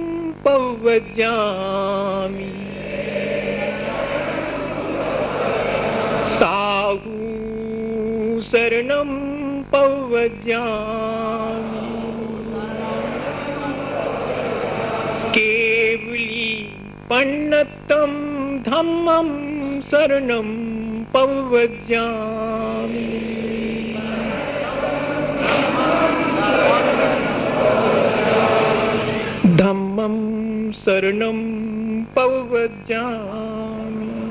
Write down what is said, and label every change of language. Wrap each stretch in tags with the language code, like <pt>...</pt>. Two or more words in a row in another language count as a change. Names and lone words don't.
<pka>पवज्जामि साहु शरणं पवज्जामि केवली पन्नतं धम्मं शरणं पवज्जामि धम्मं शरणं पवज्जामि।</pka>